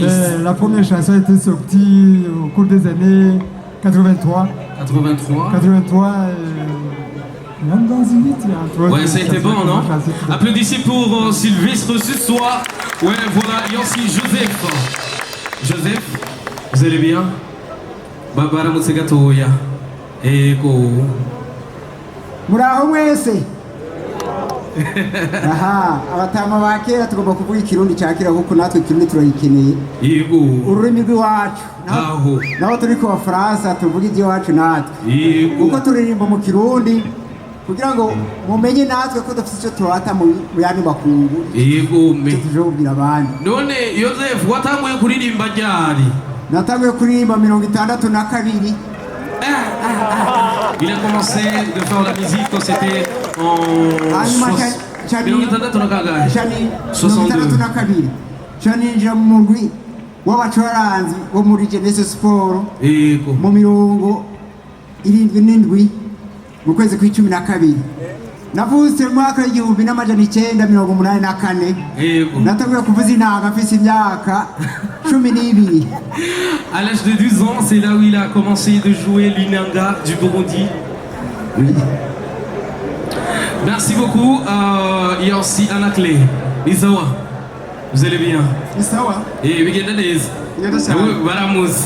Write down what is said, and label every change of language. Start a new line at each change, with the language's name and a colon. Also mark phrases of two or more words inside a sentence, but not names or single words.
French: La première chanson a été sortie au cours des années 83. 83. 83. Même dans une minute, ouais, ça a été bon, non? Applaudissez pour Sylvestre ce soir. Ouais, voilà, il y a aussi Joseph. Joseph, vous allez bien?
Rundi: Babara Mutsegatoya. Ego. Muraho mwese. Aha, abatama ba kera tugomba kuvuga ikirundi cya kera kuko natwe ikirundi turayikeneye. Yego. Ururimi rw'iwacu. Aho. Naho turi ku Bafaransa tuvuga iby'iwacu natwe. Yego. Kuko turirimba mu kirundi kugira ngo mumenye natwe ko dufite icyo turata mu yandi makungu. Yego me. Tujobwira abandi. None Joseph watanguye kuririmba ryari? Natanguye kuririmba 62.
French: Il a commencé de faire la musique quand c'était en 62.
Rundi: Chaninjira mu mugwi w'abacuranzi bo muri Genesis Sport. Yego. Mu mirongo 77 mu kwezi kwa 12. Navutse mu mwaka w'igihumbi n'amajana 984. Yego. Natanguye kuvuza inanga mfise imyaka 12.
French: À l'âge de 12 ans, c'est là où il a commencé de jouer l'inanga du Burundi. Oui. Merci beaucoup. Il y a aussi Anakle. Isawa. Vous allez bien?
Rundi: Isawa.
French: Et Wigendanese. Baramousi.